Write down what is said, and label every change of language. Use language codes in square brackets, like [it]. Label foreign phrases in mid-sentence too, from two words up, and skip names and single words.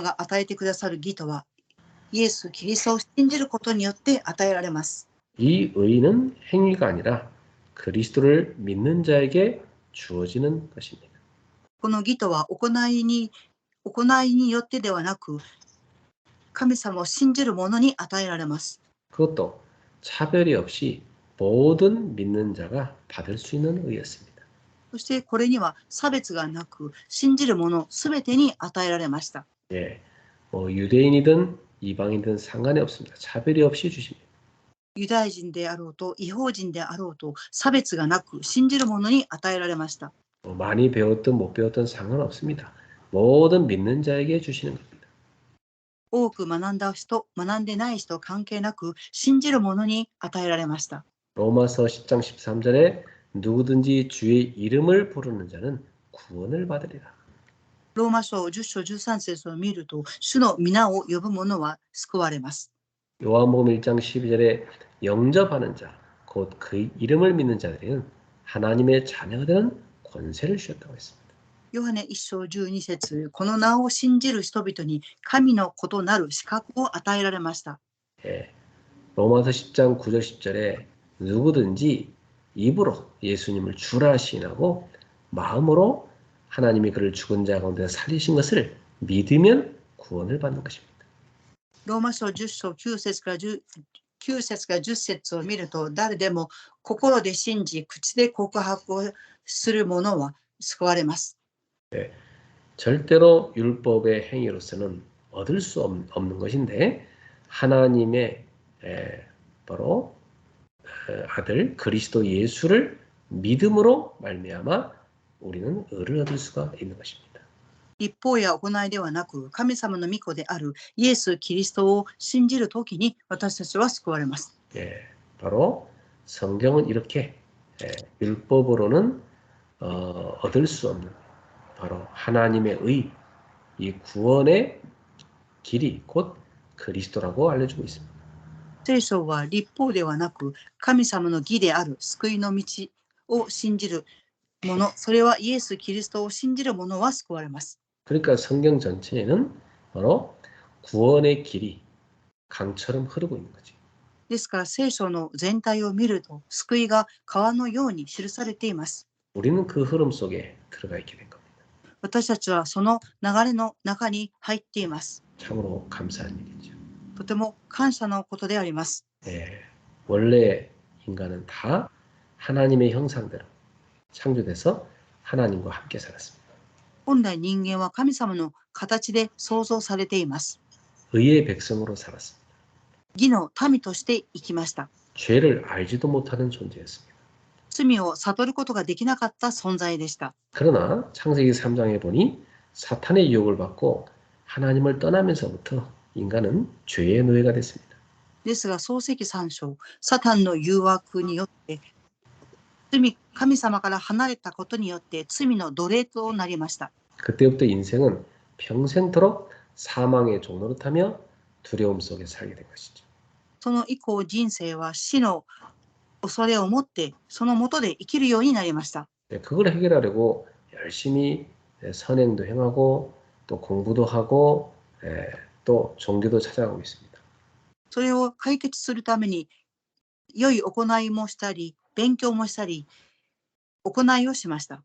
[ja] 結局この神様が与えてくださる義とはイエス・キリストを信じることによって与えられます。 [ko] 이 의는 행위가 아니라 그리스도를 믿는 자에게 주어지는 것입니다. [ja] この義とは行いによってではなく、神様を信じる者に与えられます。 [ko] 그것도 차별이 없이 모든 믿는 자가 받을 수 있는 의였습니다. [ja] そしてこれには差別がなく、信じる者すべてに与えられました。 [ko] 예, 유대인이든 이방인이든 상관이 없습니다. 차별이 없이 주십니다. [ja] ユダヤ人であろうと、異邦人であろうと、差別がなく、信じる者に与えられました。 [ko] 많이 배웠든 못 배웠든 상관없습니다. 모든 믿는 자에게 주시는 겁니다. [ja] 多く学んだ人、学んでない人関係なく、信じる者に与えられました。 [ko] 로마서 10장 13절에 누구든지 주의 이름을 부르는 자는 구원을 받으리라. [ja] ローマ書10章13節を見ると、主の皆を呼ぶ者は救われます。 [ko] 요한복음 1장 12절에 영접하는 자, 곧 그 이름을 믿는 자들은 하나님의 자녀가 되는 권세를 주셨다고 했습니다. [ja] ヨハネ1章12節、この名を信じる人々に神の子となる資格を与えられました。 [ko] 예, 로마서 10장 9절 10절에 누구든지 입으로 예수님을 주라 시인하고 마음으로 하나님이 그를 죽은 자 가운데 살리신 것을 믿으면 구원을 받는 것입니다. [ja] ローマ書10章9節から10節を見ると、誰でも心で信じ、口で告白をする者は救われます。 [ko] 절대로 율법의 행위로서는 얻을 수 없는 것인데 하나님의 바로 아들 그리스도 예수를 믿음으로 말미암아 우리는 의를 얻을 수가 있는 것입니다. [ja] 立法や行いではなく、神様の御子であるイエス・キリストを信じるときに私たちは救われます。 [ko] 바로 성경은 이렇게 율법으로는 얻을 수 없는 바로 하나님의 의, 이 구원의 길이 곧 그리스도라고 알려주고 있습니다. [ja] 聖書は立法ではなく、神様の義である救いの道を信じる者、それはイエス・キリストを信じる者は救われます。 [ko] 그러니까 성경 전체에는 바로 구원의 길이 강처럼 흐르고 있는 거지. [ja] ですから聖書の全体を見ると、救いが川のように記されています。 [ko] 우리는 그 흐름 속에 들어가 있게 된 겁니다. [ja] 私たちはその流れの中に入っています。 [ko] 참으로 감사한 일이죠. [ja] とても感謝のことであります。 [ko] 원래 인간은 다 하나님의 형상대로 창조돼서 하나님과 함께 살았습니다. [ja] 本来人間は神様の形で創造されています。 [ko] 의의 백성으로 살았습니다. [ja] 義の民として生きました。 [ko] 죄를 알지도 못하는 존재였습니다. [ja] 罪を悟ることができなかった存在でした。 [ko] 그러나 창세기 3장에 보니 사탄의 유혹을 받고 하나님을 떠나면서부터 인간은 죄의 노예가 됐습니다. [ja] ですが創世記3章、サタンの誘惑によって神様から離れたことによって罪の奴隷となりました。 [ko] 그때부터 인생은 평생토록 사망의 종노릇하며 두려움 속에 살게 된 것이죠. [ja] その以降人生は死の恐れを持ってその下で生きるようになりました。 [ko] 그걸 해결하려고 열심히 선행도 행하고 또 공부도 하고 또 종교도 찾아가고 있습니다. [ja] それを解決するために良い行いもしたり勉強もしたり行いをしました。